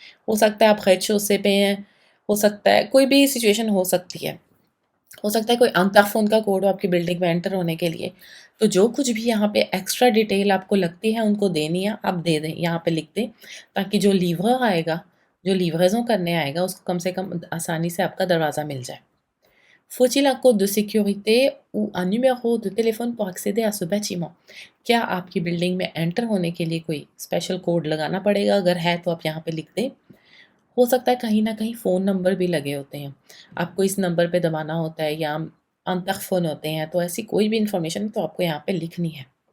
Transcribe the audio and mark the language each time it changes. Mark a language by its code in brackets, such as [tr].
[hi] हो सकता है आप rez-de-chaussée पे हैं, हो सकता है कोई भी सिचुएशन हो सकती है। हो सकता है कोई अंतःफ़ोन का कोड हो आपकी बिल्डिंग में एंटर होने के लिए। तो जो कुछ भी यहाँ पे एक्स्ट्रा डिटेल आपको लगती है उनको देनी है, आप दे दें, यहाँ पे लिख दें, ताकि जो लीवर आएगा, जो लिवरेज़ों करने आएगा उसको कम से कम आसानी से आपका दरवाज़ा मिल जाए। [fr] Faut-il un code de sécurité ou un numéro de téléphone pour accéder à ce bâtiment? [hi] क्या आपकी बिल्डिंग में एंटर होने के लिए कोई स्पेशल कोड लगाना पड़ेगा? अगर है तो आप यहाँ पे लिख दें। हो सकता है कहीं न कहीं फ़ोन नंबर भी लगे होते हैं। आपको इस नंबर पे दबाना होता है या अंतः फ़ोन होते हैं, तो ऐसी कोई भी इन्फॉर्मेशन तो आपको यहाँ पे लिखनी है।